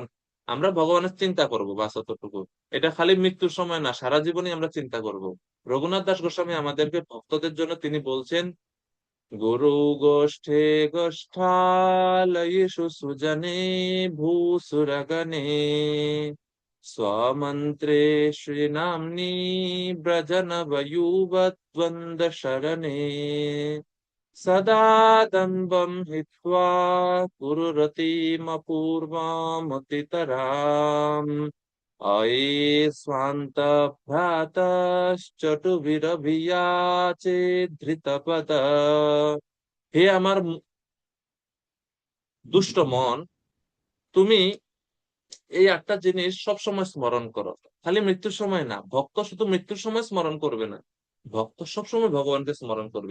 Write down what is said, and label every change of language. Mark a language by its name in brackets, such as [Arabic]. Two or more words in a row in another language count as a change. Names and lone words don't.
[Bangla] আমরা ভগবানের চিন্তা করবো বাস, অতটুকু। এটা খালি মৃত্যুর সময় না, সারা জীবনই আমরা চিন্তা করব। রঘুনাথ দাস গোস্বামী আমাদেরকে ভক্তদের জন্য তিনি বলছেন, [Sanskrit] গুরু গোষ্ঠে গোষ্ঠালয়েষু সুজনে ভূসুরগণে स्वमन्त्रे श्रीनाम्नि व्रजनवयुवद्वन्द्व शरणे सदा दम्बं हित्वा कुरुरतिमपूर्वामतितराम् अये स्वान्तभ्रातश्चटुभिरभियाचे ধৃতপদ। [Bangla] হে আমার দুষ্ট মন, তুমি এই একটা জিনিস সব সময় স্মরণ করো, খালি মৃত্যুর সময় না। ভক্ত শুধু মৃত্যুর সময় স্মরণ করবে না, ভক্ত সবসময় ভগবানকে স্মরণ করবে।